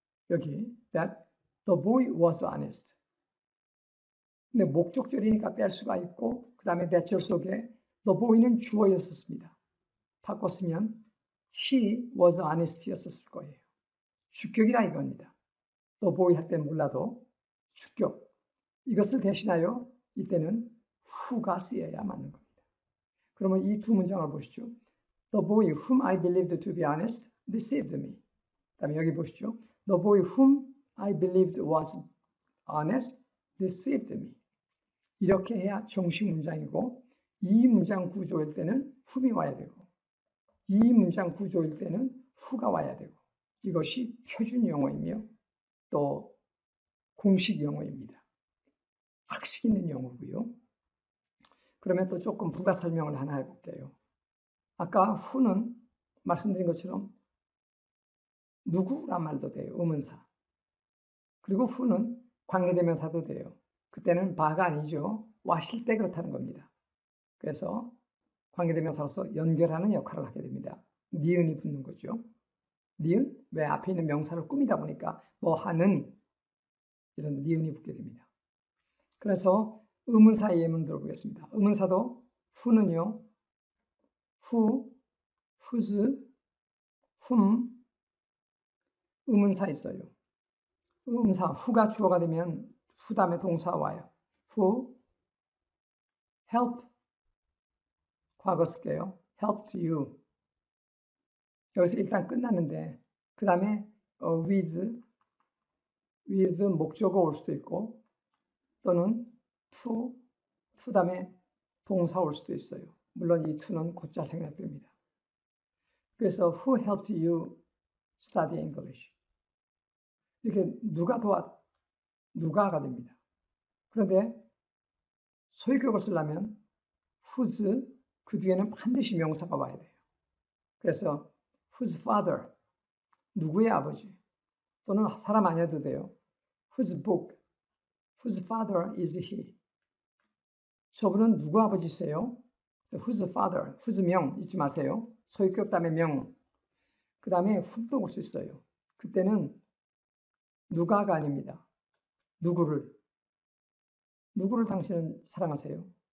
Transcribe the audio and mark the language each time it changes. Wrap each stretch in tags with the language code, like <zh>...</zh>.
<ko>여기</ko> <en>that the boy was honest.</en> <ko>근데 목적절이니까 뺄 수가 있고 그 다음에 that절 속에 the boy는 주어였었습니다. 바꿨으면</ko> <en>he was honest</en> <ko>였었을 거예요. 주격이라 이겁니다. the boy 할 때는 몰라도 주격. 이것을 대신하여 이때는 who가 쓰여야 맞는 겁니다. 그러면 이 두 문장을 보시죠.</ko> <en>The boy whom I believed to be honest deceived me.</en> <ko>그 다음에 여기 보시죠.</ko> <en>The boy whom I believed was honest deceived me.</en> <ko>이렇게 해야 정식 문장이고 이 문장 구조일 때는 whom이 와야 되고 이 문장 구조일 때는 who가 와야 되고 이것이 표준 영어이며 또 공식 영어입니다. 학식 있는 영어고요. 그러면 또 조금 부가 설명을 하나 해볼게요. 아까 who는 말씀드린 것처럼 누구란 말도 돼요. 의문사. 그리고 who는 관계대명사도 돼요. 그때는 바가 아니죠. 왔을 때 그렇다는 겁니다. 그래서 관계대명사로서 연결하는 역할을 하게 됩니다. 니은이 붙는 거죠. 니은? 왜 앞에 있는 명사를 꾸미다 보니까 뭐 하는 이런 니은이 붙게 됩니다. 그래서 의문사의 예문 들어보겠습니다. 의문사도 who는요. who, whose, whom 의문사 있어요. 의문사 who가 주어가 되면 who 다음에 동사 와요.</ko> <en>who help</en> <ko>과거 쓸게요.</ko> <en>helped you.</en> <ko>여기서 일단 끝났는데 그 다음에 with 목적어 올 수도 있고 또는 to 다음에 동사 올 수도 있어요. 물론 이 to는 곧잘 생략됩니다. 그래서</ko> <en>who helped you study English?</en> <ko>이렇게 누가가 됩니다. 그런데 소유격을 쓰려면 whose 그 뒤에는 반드시 명사가 와야 돼요. 그래서</ko> <en>whose father</en> <ko>누구의 아버지 또는 사람 아니어도 돼요.</ko> <en>whose book whose father is he?</en> <ko>저분은 누구 아버지세요?</ko> <en>whose father, whose</en> <ko>명 잊지 마세요. 소유격 다음에 명, 그 다음에 whom도 올 수 있어요. 그때는 누가가 아닙니다. 누구를 당신은 사랑하세요?</ko>